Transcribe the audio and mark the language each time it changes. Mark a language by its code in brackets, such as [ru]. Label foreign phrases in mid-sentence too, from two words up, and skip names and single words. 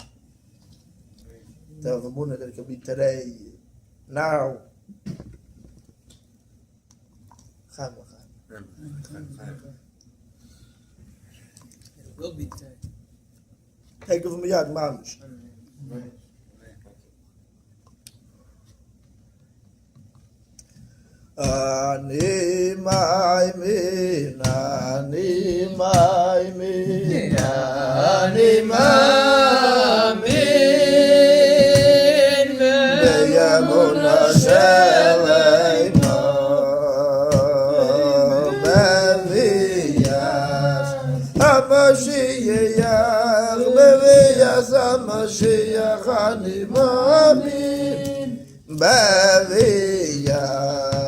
[en] To have Amunah that it can be today, now. It will be today. Take it from [he] יד ממש. אני מאמין, אני מאמין, אני מא min, באמונה שלמה, בביאת המשיח, בביאת המשיח, אני מאמין, בביאת.